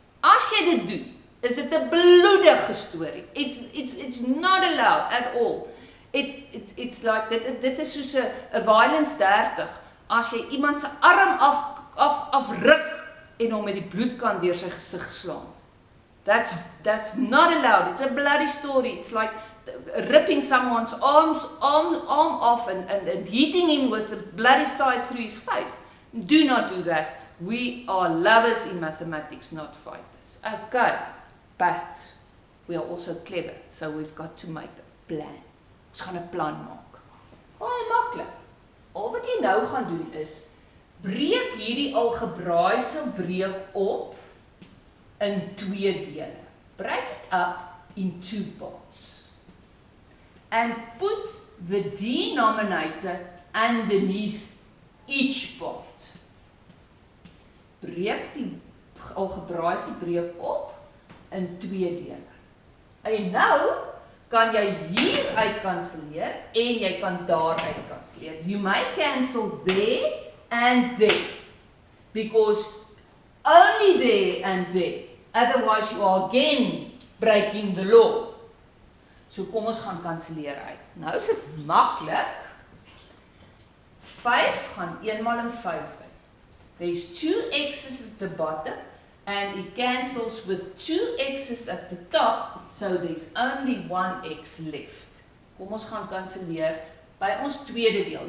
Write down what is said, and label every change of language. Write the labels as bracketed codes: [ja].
[af] As jy dit doen, is dit 'n bloedige storie. [en] It's not allowed at all. It's like [af] dit is soos 'n violence 30 as jy iemand se arm afruk en hom met die bloedkant deur sy gesig slaan. [en] That's not allowed. It's a bloody story. It's like ripping someone's arm off and hitting him with the bloody side through his face. Do not do that. We are lovers in mathematics, not fighters. Okay, but we are also clever, so we've got to make a plan. [af] Ons gaan 'n plan maak. Baie maklik. Al wat jy nou gaan doen is breek hierdie algebraïse breuk op in twee dele. [en] Break it up in two parts. And put the denominator underneath each part. [af] Breek die algebraïse breuk op in twee dele. En nou kan jy hier uitkanselleer en jy kan daar uitkanselleer. [en] You may cancel there and there, because only there and there, otherwise you are again breaking the law. [af] So kom ons gaan kanselleer uit. Nou is dit maklik. 5 gaan eenmaal in 5 in. [en] There's 2 x's at the bottom and it cancels with 2 x's at the top, so there's only 1 x left. [af] Kom ons gaan kanselleer by ons tweede deel.